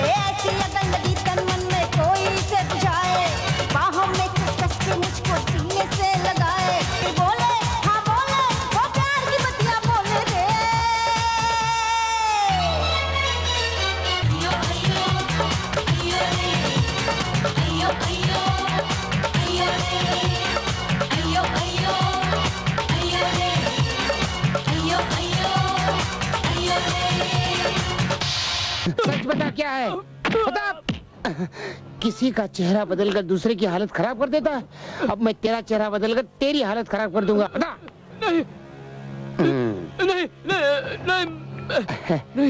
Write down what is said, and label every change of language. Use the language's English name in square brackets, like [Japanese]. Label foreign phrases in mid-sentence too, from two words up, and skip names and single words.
[Hindi] ऐसी अगर लगी तन मन में कोई से बुझाए, बाहों में कुछ कस के मुझको सीने से लगाए। फिर बोले हाँ बोले, वो प्यार की बतिया बोले रे। अयो अयो अयो रे, अयो अयो अयो रे, अयो अयो अयो रे, अयो अयो अयो रे। सच बता क्या है, बता। किसी का चेहरा बदलकर दूसरे की हालत खराब कर देता है। अब मैं तेरा चेहरा बदलकर तेरी हालत खराब कर दूंगा, बता। नहीं नहीं नहीं नहीं